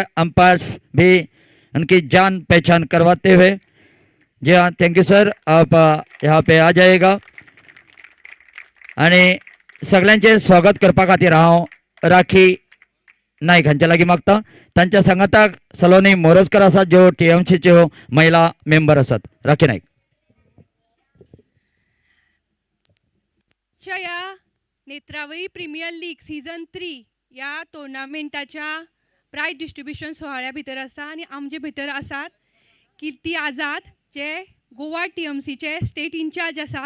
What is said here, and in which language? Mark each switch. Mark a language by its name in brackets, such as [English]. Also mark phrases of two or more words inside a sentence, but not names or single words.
[Hindi] अंपायर्स भी उनकी जान पहचान करवाते हुए. जी हाँ [English] thank you sir. [Hindi] आप यहाँ पे आ जाएगा. [Konkani] आणि सगळ्यांचे स्वागत करपा खातीर हांव राखी नाईक हांच्या लागीं मागता. तांच्या सांगाताक सलोनी मोरजकर आसात ज्यो TMCच्यो महिला मेंबर आसात. राखी नाईक. या नेत्रावळी प्रीमियर लीग सीझन 3 या टुर्नामेंटाच्या [English] prize distribution [Konkani] सोहळ्या भितर आसा आणि आमचे भितर आसात कीर्ती आझाद जे गोवा TMCचे [English] state in-charge [Konkani] आसात.